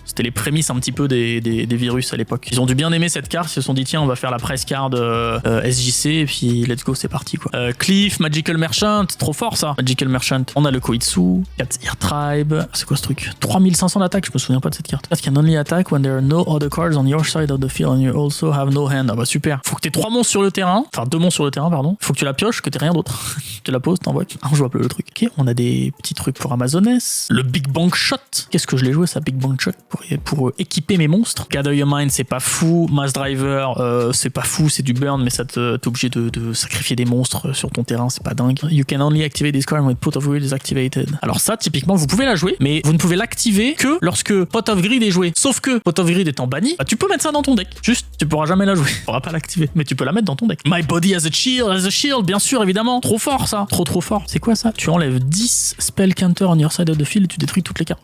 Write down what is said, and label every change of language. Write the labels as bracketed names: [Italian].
[French] C'était les prémices un petit peu des virus à l'époque. Ils ont dû bien aimer cette carte, ils se sont dit tiens, on va faire la press card SJC et puis let's go, c'est parti quoi. Cliff, Magical Merchant, trop fort ça. Magical Merchant, on a le Koitsu, 4 Ear Tribe, c'est quoi ce truc? 3500 d'attaque, je me souviens pas de cette carte. [English] Card can only attack when there are no other cards on your side of the field and you also have no hand. [French] Ah bah super. Faut que t'aies 3 monstres sur le terrain, enfin 2 monstres sur le terrain, pardon. Faut que tu la pioches, que t'aies rien d'autre. Tu la poses, t'envoques. Ah, je vois plus le truc. Ok, on a des petits trucs pour Amazoness. Le Big Bang Shot. Qu'est-ce que je l'ai joué ça, Big Bang Shot, pour équiper mes monstres. Gather Your Mind, c'est pas fou. Mass Driver, c'est pas fou, c'est du burn, mais ça t'es obligé de sacrifier des monstres sur ton terrain, c'est pas dingue. [English] You can only activate this card when Pot of Greed is activated. [French] Alors ça, typiquement, vous pouvez la jouer, mais vous ne pouvez l'activer que lorsque Pot of Greed est joué. Sauf que Pot of Greed étant banni, bah, tu peux mettre ça dans ton deck. Juste, tu pourras jamais la jouer. Tu pourras pas l'activer, mais tu peux la mettre dans ton deck. My Body as a Shield, bien sûr, évidemment. Trop fort ça. Trop fort. C'est quoi ça? Tu enlèves 10 [English] spell counter on your side of the field [French] et tu détruis toutes les cartes.